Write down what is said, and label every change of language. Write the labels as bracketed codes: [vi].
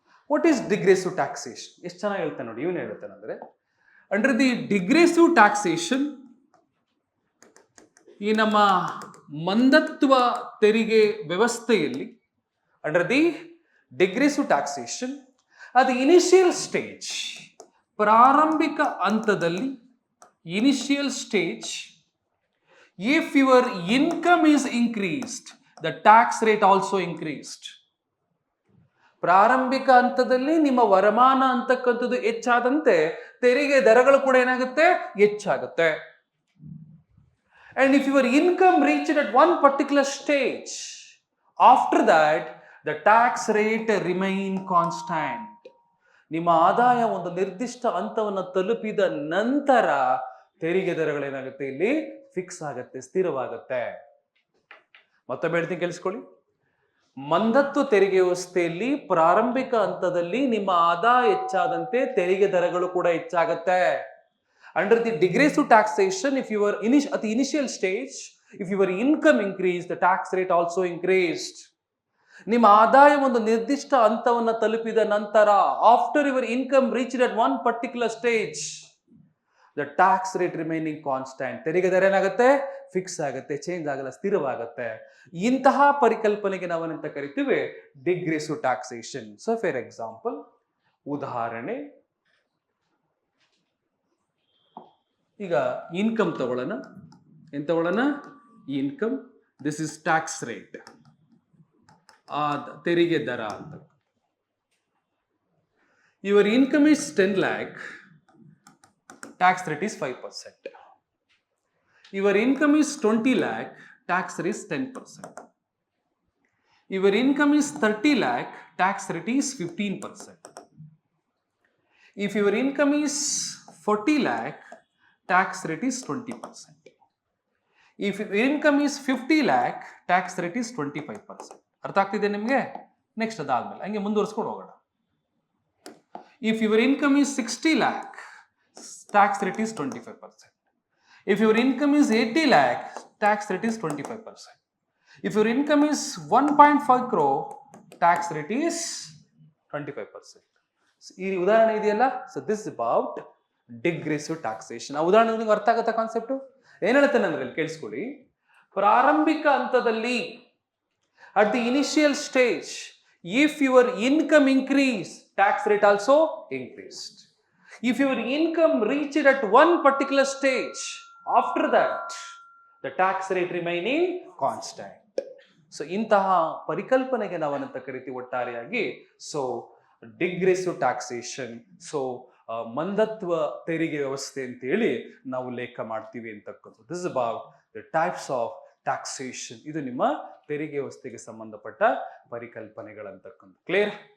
[en] What is degressive taxation? [kn] ಎಷ್ಟು ಚೆನ್ನಾಗಿ ಹೇಳ್ತಾನೆ ನೋಡಿ. ಇವನು ಹೇಳ್ತಾನೆ ಅಂದ್ರೆ [en] under the degressive taxation, [kn] ಈ ನಮ್ಮ ಮಂದತ್ವ ತೆರಿಗೆ ವ್ಯವಸ್ಥೆಯಲ್ಲಿ [en] under the degressive taxation ಅದು initial stage, [kn] ಪ್ರಾರಂಭಿಕ ಹಂತದಲ್ಲಿ, [en] Initial stage, if your income is increased the tax rate also increased. [kn] ಪ್ರಾರಂಭಿಕ ಹಂತದಲ್ಲಿ ನಿಮ್ಮ ವರಮಾನ ಅಂತಕ್ಕಂಥದ್ದು ಹೆಚ್ಚಾದಂತೆ ತೆರಿಗೆ ದರಗಳು ಕೂಡ ಏನಾಗುತ್ತೆ? ಹೆಚ್ಚಾಗುತ್ತೆ. [en] And if your income reached at one particular stage, after that the tax rate remain constant. [kn] ನಿಮ್ಮ ಆದಾಯ ಒಂದು ನಿರ್ದಿಷ್ಟ ಹಂತವನ್ನು ತಲುಪಿದ ನಂತರ ತೆರಿಗೆ ದರಗಳೇನಾಗುತ್ತೆ? ಇಲ್ಲಿ ಫಿಕ್ಸ್ ಆಗುತ್ತೆ, ಸ್ಥಿರವಾಗುತ್ತೆ. ಮತ್ತೊಮ್ಮೆ ಹೇಳ್ತೀನಿ ಕೇಳಿಸ್ಕೊಳ್ಳಿ. ಮಂದತ್ವ ತೆರಿಗೆ ವ್ಯವಸ್ಥೆಯಲ್ಲಿ ಪ್ರಾರಂಭಿಕ ಹಂತದಲ್ಲಿ ನಿಮ್ಮ ಆದಾಯ ಹೆಚ್ಚಾದಂತೆ ತೆರಿಗೆ ದರಗಳು ಕೂಡ ಹೆಚ್ಚಾಗುತ್ತೆ. [en] Under the degressive taxation, if your at the initial stage, if your income increased, the tax rate also increased. [kn] ನಿಮ್ಮ ಆದಾಯ ಒಂದು ನಿರ್ದಿಷ್ಟ ಹಂತವನ್ನು ತಲುಪಿದ ನಂತರ, [en] after your income reached at one particular stage, the tax rate remaining constant. [kn] ತೆರಿಗೆ ದರ ಏನಾಗುತ್ತೆ? ಫಿಕ್ಸ್ ಆಗುತ್ತೆ, ಚೇಂಜ್ ಆಗಲ್ಲ, ಸ್ಥಿರವಾಗುತ್ತೆ. ಇಂತಹ ಪರಿಕಲ್ಪನೆಗೆ ನಾವೇನಂತ ಕರಿತೀವಿ? ಡಿಗ್ರೆಸಿವ್ ಟ್ಯಾಕ್ಸೇಷನ್. [en] so for example, [kn] ಉದಾಹರಣೆ, ಈಗ ಇನ್ಕಮ್ ತಗೊಳ್ಳೋಣ. ಏನ್ ತಗೊಳ್ಳೋಣ? Income. [en] this is tax rate, [kn] ತೆರಿಗೆ ದರ ಅಂತ. [en] Your income is 10 lakh, tax rate is 5%. Your income is 20 lakh, tax rate is 10%. Your income is 30 lakh, tax rate is 15%. If your income is 40 lakh, tax rate is 20%. If income is 50 lakh, tax rate is 25%. [kn] ಅರ್ಥ ಆಗ್ತಿದೆ ನಿಮಗೆ? Next ಅದಾದ್ಮೇಲೆ ಹಂಗೆ ಮುಂದುವರಿಸ್ಕೊಂಡು ಹೋಗೋಣ. [en] If your income is 60 lakh, tax rate is 25%. If your income is 80 lakh, tax rate is 25%. If your income is 1.5 crore, tax rate is 25%. [kn] ಈ ಉದಾಹರಣೆ ಇದೆಯಲ್ಲ, [en] So this about degressive taxation. [kn] ಆ ಉದಾಹರಣೆ ನಿಮಗೆ ಅರ್ಥ ಆಗತ್ತಾ ಕಾನ್ಸೆಪ್ಟು? ಏನ್ ಹೇಳ್ತೇನೆ ಅಂದ್ರೆ ಕೇಳಿಸ್ಕೊಳ್ಳಿ. ಪ್ರಾರಂಭಿಕ ಹಂತದಲ್ಲಿ [en] At the initial stage, if your income increase, tax rate also increased. If your income reached at one particular stage, after that, the tax rate remaining constant. [kn] So, ಇಂತಹ ಪರಿಕಲ್ಪನೆಗೆ ನಾವನ್ನಂತ ಕರಿತೀವಿ ಒಟ್ಟಾರೆಯಾಗಿ. ಸೊ ಡಿಗ್ರೆಸಿವ್ ಟ್ಯಾಕ್ಸೇಷನ್, ಸೊ ಮಂದತ್ವ ತೆರಿಗೆ ವ್ಯವಸ್ಥೆ ಅಂತೇಳಿ ನಾವು ಲೇಖ ಮಾಡ್ತೀವಿ ಅಂತಕ್ಕಂಥದ್ದು. [en] This about the types of taxation. [kn] ಇದು ನಿಮ್ಮ ತೆರಿಗೆ ವ್ಯವಸ್ಥೆಗೆ ಸಂಬಂಧಪಟ್ಟ ಪರಿಕಲ್ಪನೆಗಳಂತಕ್ಕಂಥ. [en] Clear?